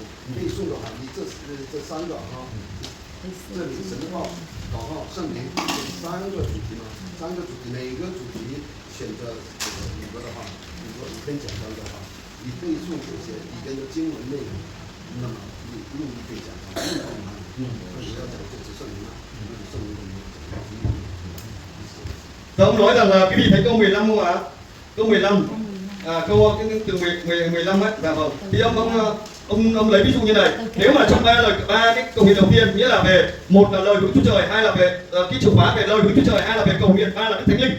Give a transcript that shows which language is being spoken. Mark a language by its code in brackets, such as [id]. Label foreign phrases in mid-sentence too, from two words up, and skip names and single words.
[zh] 背诵的话，你这3个这里神的道、祷告、圣灵这3个主题嘛，3个主题，每个主题选择这个5个的话，比如说5篇讲章的话，你背诵这些里边的经文内容，那么你不用一篇讲章，不用讲哪里，我要讲就是圣灵嘛，圣灵的名。 [vi] Và ông nói rằng là quý vị thấy câu 15 không ạ? Câu 15, câu từ 15 ấy, dạ vâng. Thì ông lấy ví dụ như này, nếu mà trong ba cái cầu nguyện đầu tiên, nghĩa là về một là lời của Đức Chúa Trời, hai là về cái chìa khóa về lời của Đức Chúa Trời, hai là về cầu nguyện, ba là cái thánh linh.